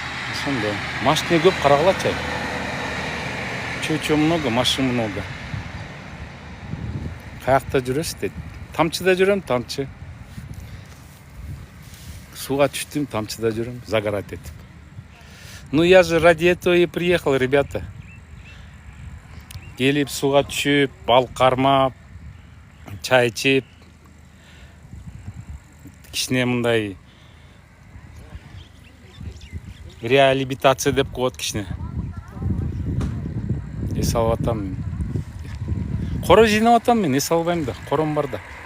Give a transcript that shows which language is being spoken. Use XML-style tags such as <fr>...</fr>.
<ky>Ошондой. Машина көп, карагылачы.</ky> <ru>Чё много, машин много.</ru> <ky>Каякта жүрөсүз дейт. Тамчыда жүрөм, тамчы. Сууга түштүм, тамчыда жүрөм, загорать этип.</ky> <ru>Ну, я же ради этого и приехал, ребята.</ru> <ky>Келип, сууга түшүп, балык кармап, чай ичип, кичине мындай реабилитация деп коет кичине. Эс алып атам мен. Коро жыйнап атам мен, эс албайм да, кором бар да.</ky>